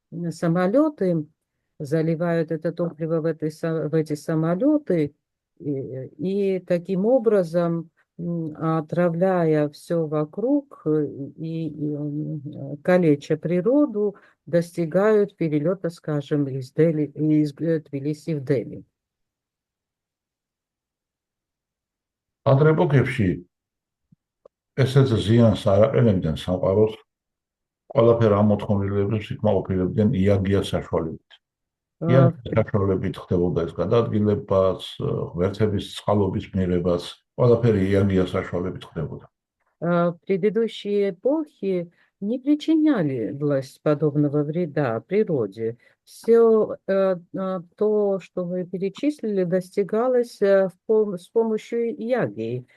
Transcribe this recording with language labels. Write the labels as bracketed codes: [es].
[ru] самолеты, заливают это топливо в эти самолеты, и таким образом, отравляя все вокруг и калеча природу, достигают перелета, скажем, из Тбилиси в Дели. [ka] ადრე ეპოქებში ესეც ზიანს არ აყენებდნენ სამყაროს, ყველაფერ ამოთხოვნილებს იკმაყოფილებდნენ იაგიას საშუალებით. იაგიას საშუალებით ხდებოდა ეს გადაადგილებაც, ღმერთების წყალობის მიღებაც, ყველაფერი იაგიას сაშუალებით ხდებოდა. [ru] Предыдущие эпохи не причиняли власть подобного вреда природе. Все то, что вы перечислили, достигалось с помощью яги.